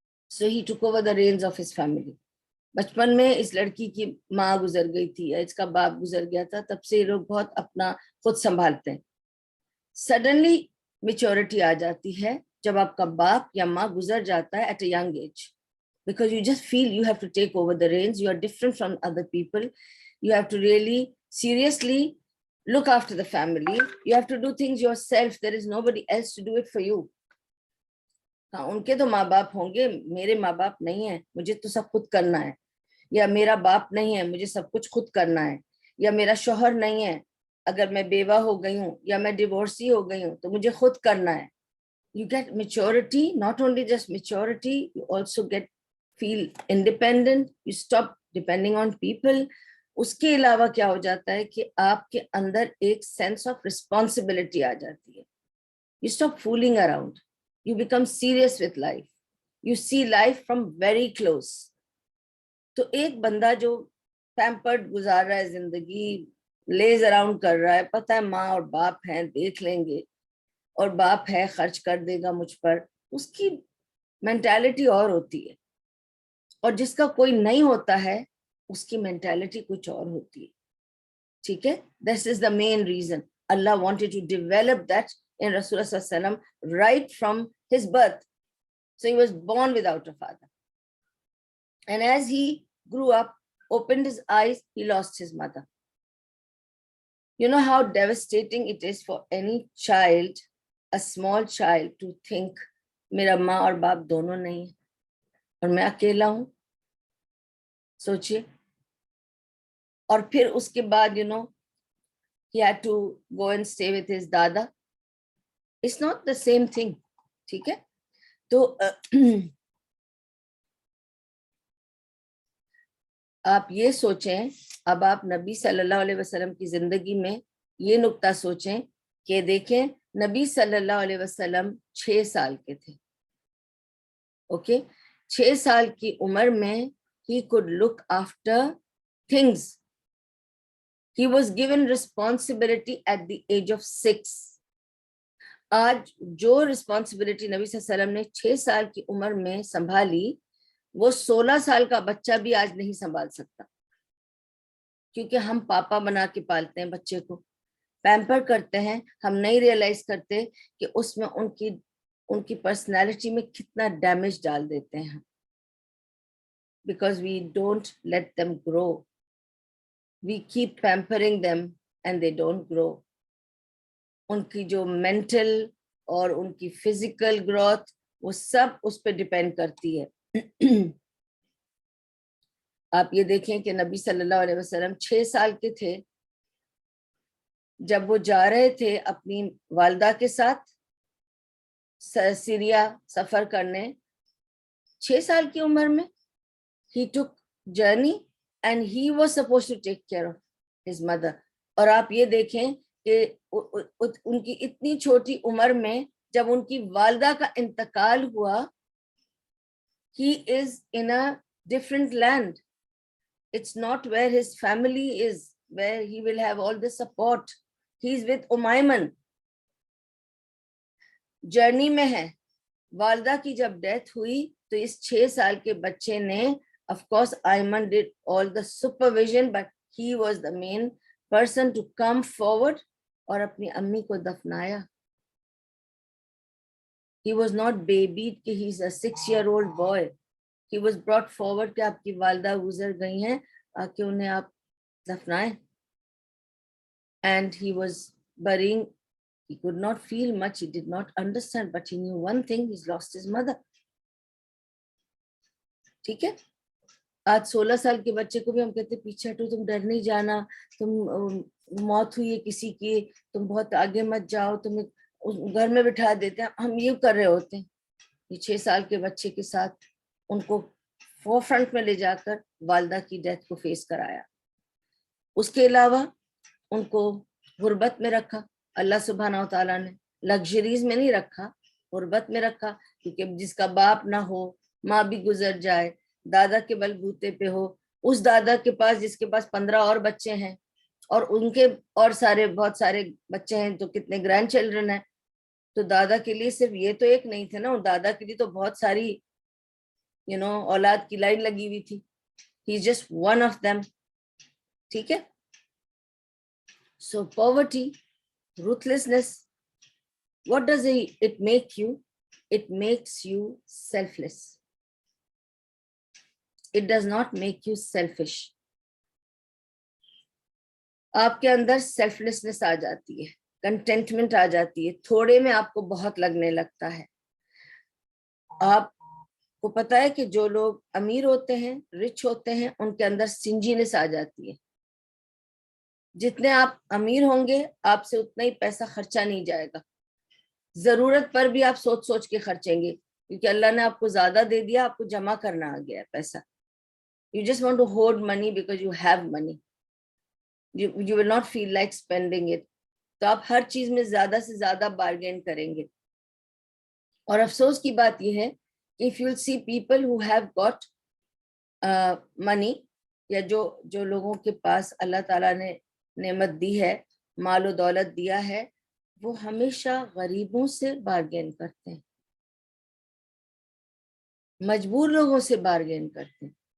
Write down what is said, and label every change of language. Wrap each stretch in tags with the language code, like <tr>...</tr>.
<en>so he took over the reins of his family۔</en> <ur>بچپن میں اس لڑکی کی ماں گزر گئی تھی یا اس کا باپ گزر گیا تھا، تب سے یہ لوگ بہت اپنا خود سنبھالتے ہیں۔ سڈنلی میچورٹی آ جاتی ہے جب آپ کا باپ یا ماں گزر جاتا ہے</ur> <en>At a young age, because you just feel you have to take over the reins, you are different from other people, you have to really seriously look after the family, you have to do things yourself, there is nobody else to do it for you۔</en> <ur>ہاں ان کے تو ماں باپ ہوں گے، میرے ماں باپ نہیں ہیں، مجھے تو سب خود کرنا ہے، یا میرا باپ نہیں ہے مجھے سب کچھ خود کرنا ہے، یا میرا شوہر نہیں ہے اگر میں بیوہ ہو گئی ہوں یا میں ڈیورسی ہو گئی ہوں تو مجھے خود کرنا ہے.</ur> <en>You get maturity, not only just maturity, you also feel independent, you stop depending on people.</en> <ur>اس کے علاوہ کیا ہو جاتا ہے کہ آپ کے اندر ایک سینس آف رسپانسبلٹی آ جاتی ہے.</ur> <en>You stop fooling around. You become serious with life. You see life from very close.</en> <ur>تو ایک بندہ جو پیمپرڈ گزار رہا ہے زندگی, لیز اراؤنڈ کر رہا ہے, پتہ ہے ماں اور باپ ہیں دیکھ لیں گے, اور باپ ہے خرچ کر دے گا مجھ پر, اس کی مینٹالٹی اور ہوتی ہے. اور جس کا کوئی نہیں ہوتا ہے اس کی مینٹالٹی کچھ اور ہوتی ہے. ٹھیک ہے,</ur> <en>This is the main reason Allah wanted to develop that in Rasulullah sallallahu alaihi wasallam right from his birth. So he was born without a father. And as he grew up, opened his eyes, he lost his mother. You know how devastating it is for any child, a small child, to think</en> <ur>میرا ماں اور باپ دونوں نہیں ہیں اور میں اکیلا ہوں. سوچئے. اور پھر اس کے بعد</ur> <en>he had to go and stay with his dada. It's not the same thing.</en> <ur>ٹھیک ہے. تو آپ یہ سوچیں, اب آپ نبی صلی اللہ علیہ وسلم کی زندگی میں یہ نقطہ سوچیں کہ دیکھیں نبی صلی اللہ علیہ وسلم 6 سال کے تھے.</ur> <en>okay,</en> <ur>6 سال کی عمر میں</ur> <en>he could look after things. He was given responsibility at the age of 6.</en> <ur>آج جو رسپانسبلٹی نبی صلی اللہ علیہ وسلم نے 6 سال کی عمر میں سنبھالی, وہ 16 سال کا بچہ بھی آج نہیں سنبھال سکتا, کیونکہ ہم پاپا بنا کے پالتے ہیں بچے کو, پیمپر کرتے ہیں, ہم نہیں ریئلائز کرتے کہ اس میں ان کی پرسنالٹی میں کتنا ڈیمیج ڈال دیتے ہیں,</ur> <en>Because we don't let them grow. We keep pampering them and they don't grow.</en> <ur>ان کی جو مینٹل اور ان کی فزیکل گروتھ وہ سب اس پہ ڈپینڈ کرتی ہے. آپ یہ دیکھیں کہ نبی صلی اللہ علیہ وسلم 6 سال کے تھے جب وہ جا رہے تھے اپنی والدہ کے ساتھ سیریا سفر کرنے. 6 سال کی عمر میں</ur> <en>he took journey and he was supposed to take care of his mother.</en> <ur>اور آپ یہ دیکھیں کہ ان کی اتنی چھوٹی عمر میں جب ان کی والدہ کا انتقال ہوا,</ur> <en>he is in a different land. It's not where his family is, where he will have all the support. He's with Umayman.</en> <ur>Journey میں ہے. والدہ کی جب ڈیتھ ہوئی تو اس 6 سال کے بچے نے,</ur> <en>of course Ayman did all the supervision, but he was the main person to come forward</en> <ur>اور اپنی امی کو دفنایا.</ur> <en>He was not babied</en> <ur>کہ</ur> <en>he's a 6-year-old boy. He was brought forward</en> <ur>کہ آپ کی والدہ گزر گئی ہیں, کہ انہیں آپ دفنائیں.</ur> <en>And he was burying. He could not feel much, he did not understand, but he knew one thing, he's lost his mother.</en> <ur>ٹھیک ہے. آج 16 سال کے بچے کو بھی ہم کہتے پیچھے ہٹو, تم ڈر نہیں جانا, تم موت ہوئی ہے کسی کی, تم بہت آگے مت جاؤ, تمہیں گھر میں بٹھا دیتے ہیں. ہم یہ کر رہے ہوتے ہیں. یہ 6 سال کے بچے کے ساتھ ان کو فور فرنٹ میں لے جا کر والدہ کی ڈیتھ کو فیس کرایا. اس کے علاوہ ان کو غربت میں رکھا اللہ سبحانہ و تعالیٰ نے, لگژریز میں نہیں رکھا, غربت میں رکھا. کیونکہ جس کا باپ نہ ہو, ماں بھی گزر جائے, دادا کے بل بوتے پہ ہو, اس دادا کے پاس جس کے پاس 15 اور بچے ہیں اور ان کے اور بہت سارے بچے ہیں, تو کتنے گرینڈ چلڈرن ہیں. تو دادا کے لیے صرف یہ تو ایک نہیں تھے نا, دادا کے لیے تو بہت ساری اولاد کی لائن لگی ہوئی تھی.</ur> <en>He is just one of them.</en> <ur>ٹھیک ہے.</ur> <en>So poverty, ruthlessness, what does it make you? It makes you selfless. It does not make you selfish.</en> <ur>آپ کے اندر سیلفلیسنس آ جاتی ہے, کنٹینٹمنٹ آ جاتی ہے, تھوڑے میں آپ کو بہت لگنے لگتا ہے. آپ کو پتا ہے کہ جو لوگ امیر ہوتے ہیں, رچ ہوتے ہیں, ان کے اندر سنجینس آ جاتی ہے. جتنے آپ امیر ہوں گے آپ سے اتنا ہی پیسہ خرچہ نہیں جائے گا. ضرورت پر بھی آپ سوچ سوچ کے خرچیں گے, کیونکہ اللہ نے آپ کو زیادہ دے دیا, آپ کو جمع کرنا آ گیا ہے پیسہ.</ur> <en>You just want to hoard money because you have money. You will not feel like spending it.</en> <ur>تو آپ ہر چیز میں زیادہ سے زیادہ بارگین کریں گے. اور افسوس کی بات یہ ہے کہ</ur> <en>if you'll see people who have got money,</en> <ur>یا جو لوگوں کے پاس اللہ تعالیٰ نے نعمت دی ہے, مال و دولت دیا ہے, وہ ہمیشہ غریبوں سے بارگین کرتے ہیں, مجبور لوگوں سے بارگین کرتے ہیں.</ur>